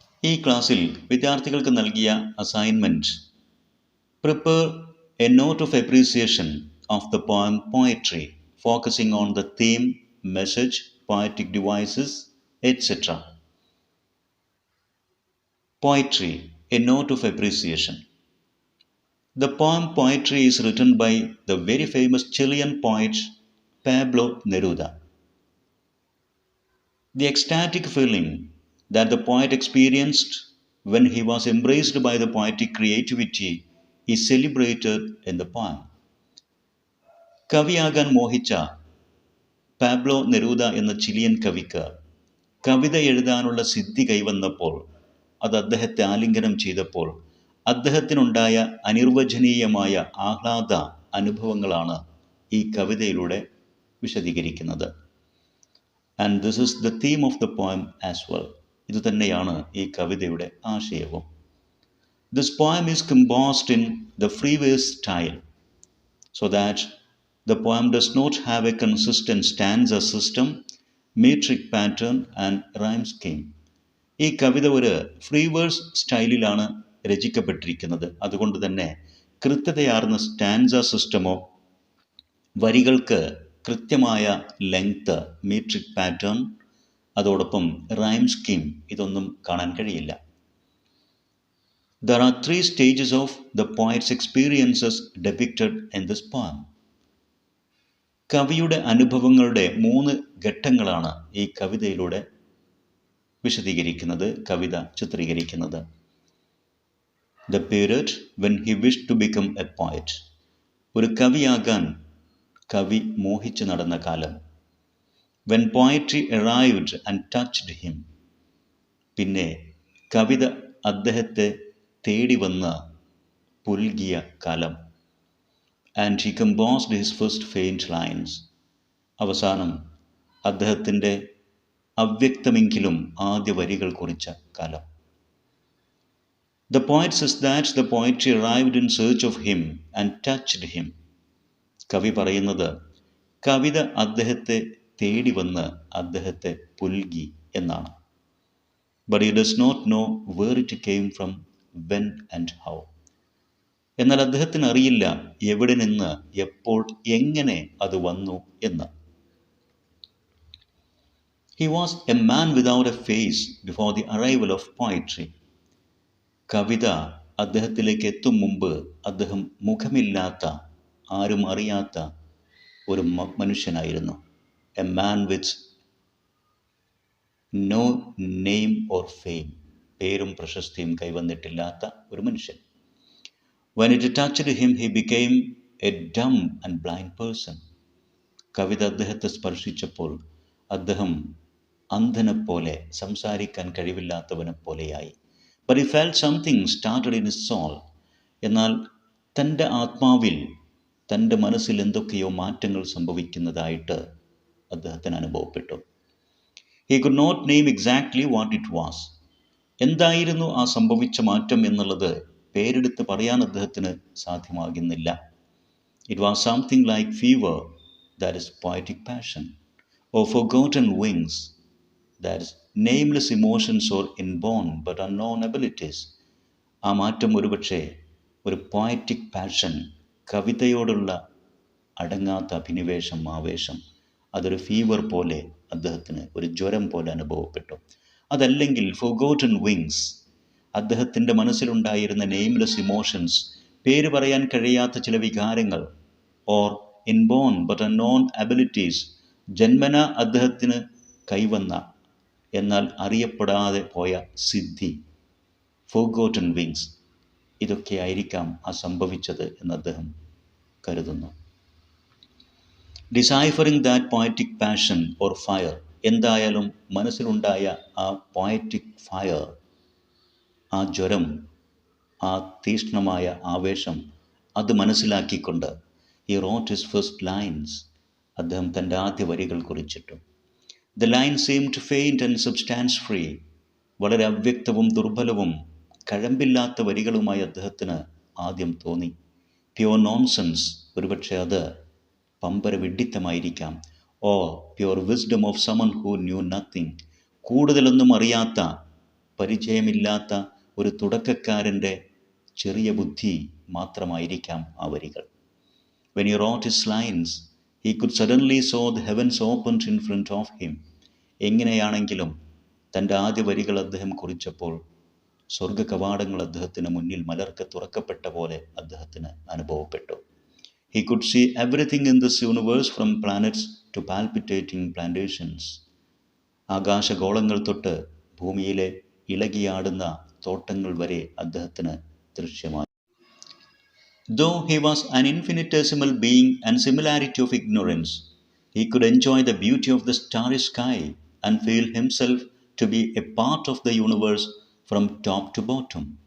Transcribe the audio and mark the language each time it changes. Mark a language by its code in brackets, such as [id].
[ml] ഈ ക്ലാസ്സിൽ വിദ്യാർത്ഥികൾക്ക് നൽകിയ [en] Assignment: prepare a note of appreciation of the poem poetry, focusing on the theme, message, poetic devices, etc. Poetry, a note of appreciation. The poem Poetry is written by the very famous Chilean poet Pablo Neruda. The ecstatic feeling that the poet experienced when he was embraced by the poetic creativity is celebrated in the poem. [ml] കവിയാകാൻ മോഹിച്ച Pablo Neruda എന്ന Chilean കവിക്ക് കവിത എഴുതാനുള്ള സിദ്ധി കൈവന്നപ്പോൾ, അത് അദ്ദേഹത്തെ ആലിംഗനം ചെയ്തപ്പോൾ അദ്ദേഹത്തിനുണ്ടായ അനിർവചനീയമായ ആഹ്ലാദ അനുഭവങ്ങളാണ് ഈ കവിതയിലൂടെ വിശദീകരിക്കുന്നത്. [en] And this is the theme of the poem as well. [ml] ഇതുതന്നെയാണ് ഈ കവിതയുടെ ആശയവും. [en] This poem is composed in the free verse style, so that the poem does not have a consistent stanza system, metric pattern and rhyme scheme. [ml] ഈ കവിത ഒരു free verse സ്റ്റൈലിലാണ് രചിക്കപ്പെട്ടിരിക്കുന്നത്. അതുകൊണ്ട് തന്നെ കൃത്യതയാർന്ന stanza സിസ്റ്റമോ, വരികൾക്ക് കൃത്യമായ ലെങ്ത്, മീട്രിക് പാറ്റേൺ, അതോടൊപ്പം റൈം സ്കീം, ഇതൊന്നും കാണാൻ കഴിയില്ല. [en] There are 3 stages of the poet's experiences depicted in this poem. [ml] കവിയുടെ അനുഭവങ്ങളുടെ 3 ഘട്ടങ്ങളാണ് ഈ കവിതയിലൂടെ വിശദീകരിക്കുന്നത്, കവിത ചിത്രീകരിക്കുന്നത്. [en] The period when he wished to become a poet. [ml] ഒരു കവിയാകാൻ കവി മോഹിച്ചു നടന്ന കാലം. [en] When poetry arrived and touched him. [ml] പിന്നെ കവിത അദ്ദേഹത്തെ തേടി വന്ന് പുൽകിയ കാലം. [en] And he composed his first faint lines. [ml] അവസാനം അദ്ദേഹത്തിൻ്റെ അവ്യക്തമെങ്കിലും ആദ്യ വരികൾ കുറിച്ച കാലം. [en] The poet says that the poetry arrived in search of him and touched him. [ml] കവി പറയുന്നത് കവിത അദ്ദേഹത്തെ തേടി വന്ന് അദ്ദേഹത്തെ പുൽകി എന്നാണ്. [en] But he does not know where it came from, when and how. [ml] എന്നാൽ അദ്ദേഹത്തിന് അറിയില്ല എവിടെ നിന്ന്, എപ്പോൾ, എങ്ങനെ അത് വന്നു എന്ന്. [en] He was a man without a face before the arrival of poetry. [ml] കവിത അദ്ദേഹത്തിലേക്ക് എത്തും മുമ്പ് അദ്ദേഹം മുഖമില്ലാത്ത, ആരും അറിയാത്ത ഒരു മനുഷ്യനായിരുന്നു. [en] a man with no name or fame, [ml] പേരും പ്രശസ്തിയും കൈവന്നിട്ടില്ലാത്ത ഒരു മനുഷ്യൻ. [en] When it touched him, he became a dumb and blind person. [ml] കവിത അദ്ദേഹത്തെ സ്പർശിച്ചപ്പോൾ അദ്ദേഹം അന്ധനെപ്പോലെ, സംസാരിക്കാൻ കഴിവില്ലാത്തവനെ പോലെയായി. [en] But he felt something started in his soul. [ml] എന്നാൽ തൻ്റെ ആത്മാവിൽ, തൻ്റെ മനസ്സിൽ എന്തൊക്കെയോ മാറ്റങ്ങൾ സംഭവിക്കുന്നതായിട്ട് അദ്ദേഹത്തിന് അനുഭവപ്പെട്ടു. [en] He could not name exactly what it was. [ml] എന്തായിരുന്നു ആ സംഭവിച്ച മാറ്റം എന്നുള്ളത് പേരെടുത്ത് പറയാൻ അദ്ദേഹത്തിന് സാധ്യമാകുന്നില്ല. [en] It was something like fever, that is poetic passion, or forgotten wings, that is nameless emotions or inborn but unknown abilities. [ml] ആ മാറ്റം ഒരുപക്ഷെ ഒരു പോയറ്റിക് പാഷൻ, കവിതയോടുള്ള അടങ്ങാത്ത അഭിനിവേശം, ആവേശം, അതൊരു ഫീവർ പോലെ അദ്ദേഹത്തിന്, ഒരു ജ്വരം പോലെ അനുഭവപ്പെട്ടു. അതല്ലെങ്കിൽ ഫോർഗോട്ടൺ വിങ്സ്, അദ്ദേഹത്തിൻ്റെ മനസ്സിലുണ്ടായിരുന്ന [en] nameless emotions, [ml] പേര് പറയാൻ കഴിയാത്ത ചില വികാരങ്ങൾ, [en] or inborn but unknown abilities, [ml] ജന്മന അദ്ദേഹത്തിന് കൈവന്ന എന്നാൽ അറിയപ്പെടാതെ പോയ സിദ്ധി, ഫോർഗോട്ടൺ വിങ്സ്, ഇതൊക്കെ ആയിരിക്കാം ആ സംഭവിച്ചത് എന്ന് അദ്ദേഹം കരുതുന്നു. [en] deciphering that poetic passion or fire, [ml] എന്തായാലും മനസ്സിലുണ്ടായ ആ പോയറ്റിക് ഫയർ, ആ ജ്വരം, ആ തീഷ്ണമായ ആവേശം, അത് മനസ്സിലാക്കിക്കൊണ്ട് [en] he wrote his first lines. [ml] അദ്ദേഹം തൻ്റെ ആദ്യ വരികൾ കുറിച്ചിട്ടു. [en] The line seemed faint and substance free. [ml] വളരെ അവ്യക്തവും ദുർബലവും കഴമ്പില്ലാത്ത വരികളുമായി അദ്ദേഹത്തിന് ആദ്യം തോന്നി. [en] pure nonsense, [ml] ഒരുപക്ഷെ അത് പമ്പര വിഡ്ഢിത്തമായിരിക്കാം. [en] or pure wisdom of someone who knew nothing, [ml] കൂടുതലൊന്നും അറിയാത്ത, പരിചയമില്ലാത്ത ഒരു തുടക്കക്കാരൻ്റെ ചെറിയ ബുദ്ധി മാത്രമായിരിക്കാം ആ വരികൾ. [en] When he wrote his lines, he could suddenly saw the heavens opened in front of him. [ml] എങ്ങനെയാണെങ്കിലും തൻ്റെ ആദ്യ വരികൾ അദ്ദേഹം കുറിച്ചപ്പോൾ സ്വർഗ കവാടങ്ങൾ അദ്ദേഹത്തിന് മുന്നിൽ മലർക്കെ തുറക്കപ്പെട്ട പോലെ അദ്ദേഹത്തിന് അനുഭവപ്പെട്ടു. [en] He could see everything in this universe from planets to palpitating plantations. [ml] ആകാശഗോളങ്ങൾ തൊട്ട് ഭൂമിയിലെ ഇളകിയാടുന്ന തോട്ടങ്ങൾ വരെ അദ്ദേഹത്തിന് ദൃശ്യമായി. [en] Though he was an infinitesimal being and similarity of ignorance, he could enjoy the beauty of the starry sky and feel himself to be a part of the universe from top to bottom.